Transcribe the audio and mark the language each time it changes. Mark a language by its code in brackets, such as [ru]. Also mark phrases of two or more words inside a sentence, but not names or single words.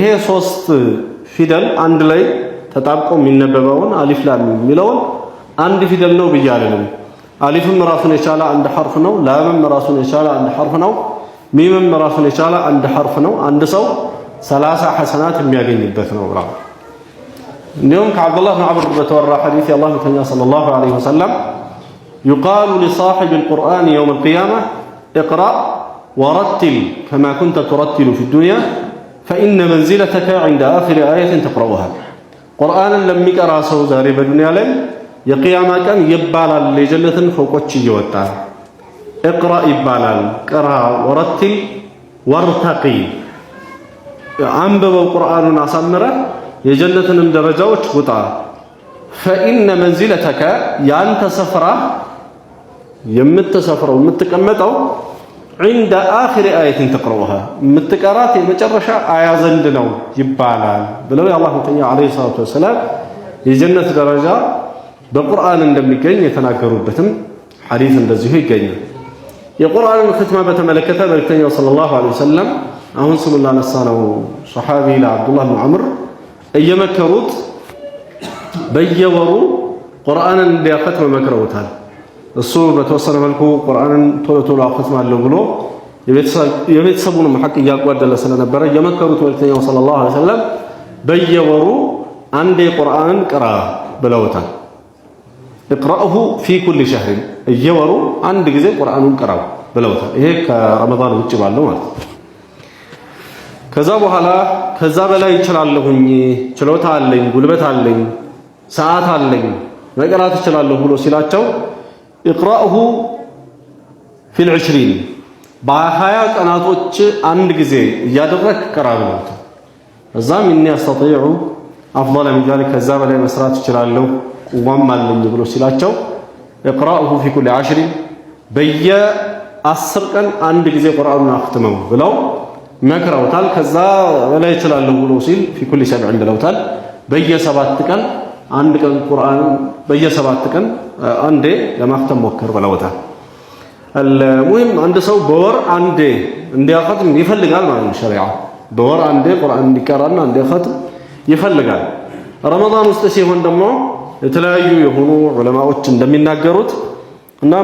[am] 3 ፊደል አንድ ላይ ተጣብቆ የሚነበበውን አሊፍ ላም የሚለውን አንድ ፊደል ነው ብያለንም። አሊፍም ራሱን የቻለ አንድ ሐርፍ ነው፣ ላምም ራሱን የቻለ አንድ ሐርፍ ነው፣ ሚምም ራሱን የቻለ አንድ ሐርፍ ነው። አንድ ሰው 30 ሐሰናት የሚያገኝበት ነው ብላ እንዲሁም ከአብዱላህ ብን ዐምር በተወራ ሐዲስ የአላህ መልእክተኛ [ar] صلى الله عليه وسلم يقال لصاحب القرآن يوم القيامة اقرأ ورتل كما كنت ترتل في الدنيا فإن منزلتك عند آخر آية تقرأها قرآنا لم يقرأ سو زاري بالدنيا لم [am] የቂያማ ቀን ይባላል የጀነትን ፎቆች እየወጣ اقرأ ይባላል [ar] قرأ ورتل وارتقي [am] አንብበው ቁርአኑን አሳምረህ የጀነትንም ደረጃዎች ውጣ [ar] فإن منزلتك [am] ያንተ ስፍራ የምትሰፍረው የምትቀመጠው [ar] عند آخر آية تقرأها متقرات [am] የመጨረሻ አያ ዘንድ ነው ይባላል ብለው የአላህ መልእክተኛ [ar] عليه الصلاة والسلام [am] የጀነት ደረጃ በቁርአን እንደሚገኝ የተናገሩበትም ሐዲስ እንደዚሁ ይገኛል። የቁርአንን ختمة በተመለከተ መልእክተኛው [ar] صلى الله عليه وسلم [am] አሁን ስሙን ላነሳነው ሱሐቢ ለአብዱላህ ብን ዑመር እየመከሩት በየወሩ ቁርአንን እንዲያختም መክረውታል። እሱ በተወሰነ መልኩ ቁርአንን ቶሎ ቶሎ አختማለሁ ብሎ የቤተሰቡንም ሐቅ እያጓደለ ስለነበረ የመከሩት መልእክተኛው [ar] صلى الله عليه وسلم [am] በየወሩ አንዴ ቁርአንን ቅራ ብለውታል። [ar] اقرأه في كل شهر [am] እየወሩ አንድ ጊዜ ቁርአኑን ቅራው ብለውታል። ይሄ ከረመዳን ውጭ ባለው ማለት ነው። ከዛ በኋላ ከዛ በላይ እችላለሁኝ ችሎታ አለኝ ጉልበት አለኝ ሰዓት አለኝ መቅራት እችላለሁ ብሎ ሲላቸው [ar] اقرأه في العشرين [am] በ20 ቀናቶች አንድ ጊዜ እያደረክ ቅራ ብለውታል። እዛም እኔ [ar] أستطيع أفضل من ذلك [am] ከዛ በላይ መስራት እችላለሁ ቁዋም አለኝ ብሎ ሲላቸው [ar] اقرأه في كل 10 [am] በየ10 ቀን አንድ ጊዜ ቁርአኑን አختመው ብለው መክረውታል። ከዛ በላይ እችላለሁ ብሎ ሲል [ar] في كل 7 [am] ብለውታል። በየ7 ቀን አንድ ቀን ቁርአን በየ7 ቀን አንዴ ለማختም ሞክር ብለውታል። المهم አንድ ሰው በወር አንዴ እንዲያختም ይፈልጋል ማለት ነው። ሸሪዓ በወር አንዴ ቁርአን እንዲቀራና እንዲያختም ይፈልጋል። ረመዳን ውስጥ ሲሆን ደግሞ የተለያዩ የሆኑ ዑለማዎች እንደሚናገሩት እናም